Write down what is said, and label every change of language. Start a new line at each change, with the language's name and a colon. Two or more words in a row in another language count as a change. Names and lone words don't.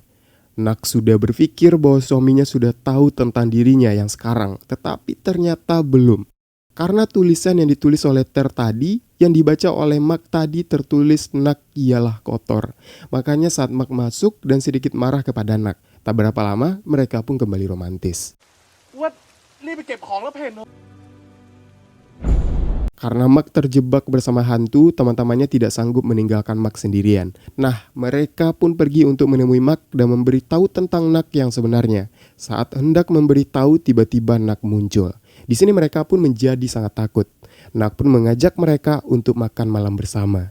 Indonesian: Nak sudah berpikir bahwa suaminya sudah tahu tentang dirinya yang sekarang, tetapi ternyata belum. Karena tulisan yang ditulis oleh Ter tadi, yang dibaca oleh Mak tadi tertulis Nak ialah kotor. Makanya saat Mak masuk dan sedikit marah kepada Nak, tak berapa lama mereka pun kembali romantis.
Thai: ว่ารีบไปเก็บของแล้วเพน
Indonesian: Karena Mak terjebak bersama hantu, teman-temannya tidak sanggup meninggalkan Mak sendirian. Nah, mereka pun pergi untuk menemui Mak dan memberitahu tentang Nak yang sebenarnya. Saat hendak memberitahu, tiba-tiba Nak muncul. Di sini mereka pun menjadi sangat takut. Nak pun mengajak mereka untuk makan malam bersama.